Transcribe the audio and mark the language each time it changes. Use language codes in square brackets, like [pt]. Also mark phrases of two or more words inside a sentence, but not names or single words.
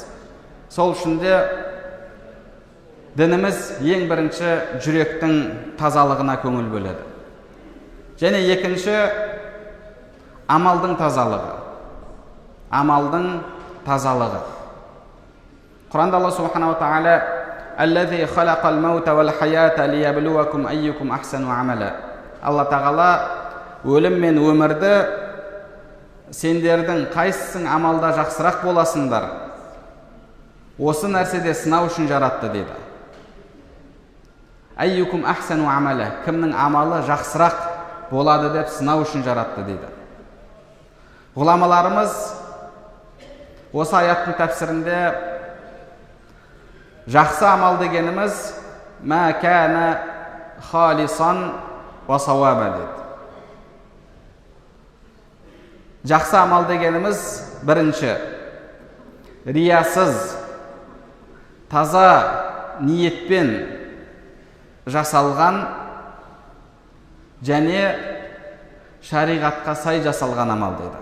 [kk] Сол үшін де дініміз ең бірінші жүректің тазалығына көңіл бөледі. Және екінші, амалдың тазалығы. Амалдың тазалығы. Құранда [ar] الله سبحانه وتعالى «الذي خلق الموت والحياة ليبلوكم أيكم أحسن عملا». [kk] Алла тағала өлім мен өмірді сендердің қайсысың амалда жақсырақ боласыңдар, осы нәрседе сынау үшін жаратты дейді. [ar] أيكم أحسن عملا, [kk] кімнің амалы жақсырақ болады деп сынау үшін жаратты дейді. Ғұламаларымыз осы аяттың тәпсірінде жақсы амал дегеніміз [ar] ما كان خالصا وصوابا [kk] дейді. Жақсы амал дегеніміз бірінші, риясыз, таза ниетпен жасалған және шариғатқа сай жасалған амал дейді.